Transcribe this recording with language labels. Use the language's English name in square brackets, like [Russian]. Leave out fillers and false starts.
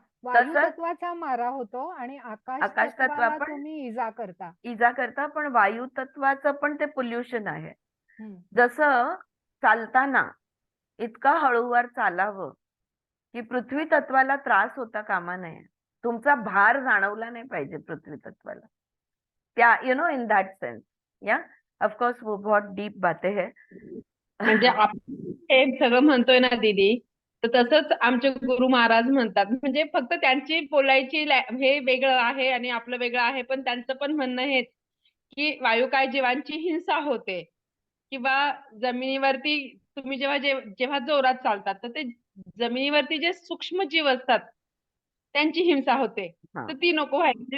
[Marathi] वायू तत्वाचा मारा होतो आणि आकाश तत्वाला तुम्ही इजा करता, पण वायू तत्वाचं पण ते पोल्युशन आहे. जसं चालताना इतका हळूवार चालावं की पृथ्वी तत्वाला त्रास होता कामा नये. तुमचा भार जाणवला नाही पाहिजे पृथ्वी तत्वाला. [English] त्या in that sense. [Hindi] या ऑफकोर्स वो बहुत डीप बातें है. [Marathi] म्हणजे आपण हे सगळं म्हणतोय ना दीदी, तर तसंच आमचे गुरु महाराज म्हणतात. म्हणजे फक्त त्यांची बोलायची हे वेगळं आहे आणि आपलं वेगळं आहे, पण त्यांचं पण म्हणणं हेच की वायुकाय जीवांची हिंसा होते किंवा जमिनीवरती तुम्ही जेव्हा जोरात चालतात तर ते जमिनीवरती जे सूक्ष्म जीव असतात त्यांची हिंसा होते, तर ती नको व्हायची.